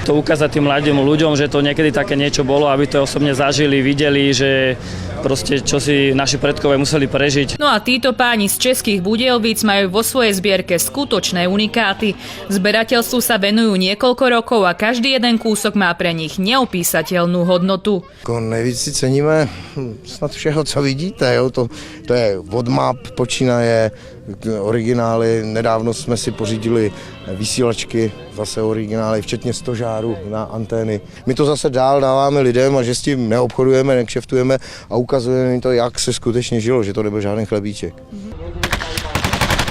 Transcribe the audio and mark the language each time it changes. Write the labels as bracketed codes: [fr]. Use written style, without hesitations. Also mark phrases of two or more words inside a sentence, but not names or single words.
[sk] To ukázať tým mladým ľuďom, že to niekedy také niečo bolo, aby to osobne zažili, videli, že proste čo si naši predkovia museli prežiť. No a títo páni z českých Budějovic majú vo svojej zbierke skutočné unikáty. Zberateľstvu sa venujú niekoľko rokov a každý jeden kúsok má pre nich neopísateľnú hodnotu. [cs] Nejvíc si ceníme snad všeho, co vidíte. Jo? To je od map, počínaje originály. Nedávno jsme si pořídili vysílačky, zase originály, včetně stožáru na antény. My to zase dál dáváme lidem a že s tím neobchodujeme, nekšeftujeme a ukazujeme jim to, jak se skutečně žilo, že to nebyl žádný chlebíček.